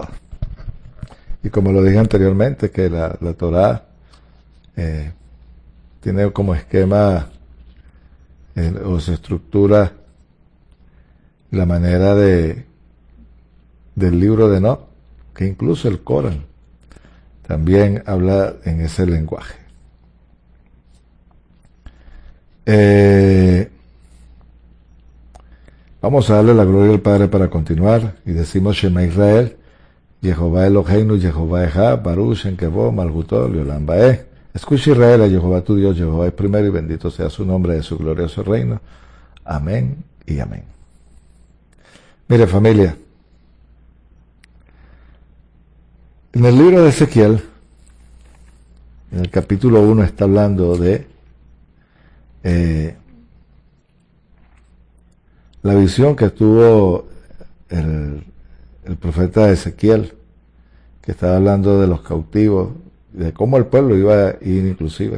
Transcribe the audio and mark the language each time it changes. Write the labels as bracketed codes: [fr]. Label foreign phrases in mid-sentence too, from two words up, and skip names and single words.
[es] Y como lo dije anteriormente, que la Torá tiene como esquema o se estructura la manera del libro de Enoc, que incluso el Corán también habla en ese lenguaje. Vamos a darle la gloria al Padre para continuar, y decimos [he] שמע ישראל, יהוה אלוהינו, יהוה אחד, ברוך שם כבוד, מלכותו, לעולם ועד. [es] Escucha Israel, a Jehová tu Dios, Jehová es primero, y bendito sea su nombre de su glorioso reino. Amén y amén. Mire, familia, en el libro de Ezequiel, en el capítulo 1, está hablando de la visión que tuvo el profeta Ezequiel, que estaba hablando de los cautivos, de cómo el pueblo iba a ir inclusive.